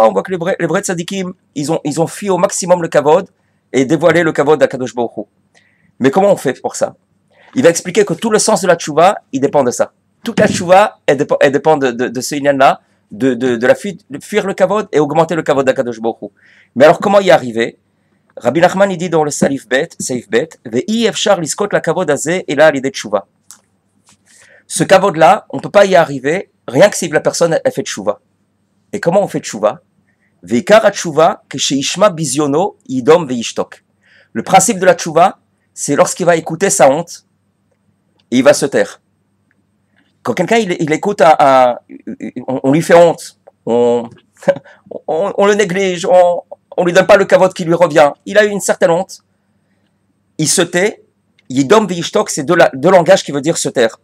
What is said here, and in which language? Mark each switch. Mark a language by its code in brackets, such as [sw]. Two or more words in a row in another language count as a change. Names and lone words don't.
[fr] On voit que les vrais tzadikim, ils ont fui au maximum le kavod et dévoilé le kavod d' [he] הקדוש ברוך הוא. [fr] Mais comment on fait pour ça? Il va expliquer que tout le sens de la tchouva, il dépend de ça. Toute la tchouva, elle dépend de ce inyan-là, de fuir le kavod et augmenter le kavod d' [he] הקדוש ברוך הוא. [fr] Mais alors comment y arriver? Rabbi Nachman, il dit dans le Saif Bet, [he] ואי אפשר לזכות לכבוד הזה [fr] et là l'idée de tchouva. Ce kavod-là, on ne peut pas y arriver rien que si la personne elle fait tchouva. Et comment on fait tchouva? [he] ועיקר תשובה כשישמע בזיונו ידום וישתוק. [fr] Le principe de la tchouva, c'est lorsqu'il va écouter sa honte, et il va se taire. Quand quelqu'un il écoute on lui fait honte, on le néglige, on lui donne pas le kavod qui lui revient. Il a eu une certaine honte, il se tait. [he] ידום וישתוק, [fr] c'est deux langages qui veut dire se taire.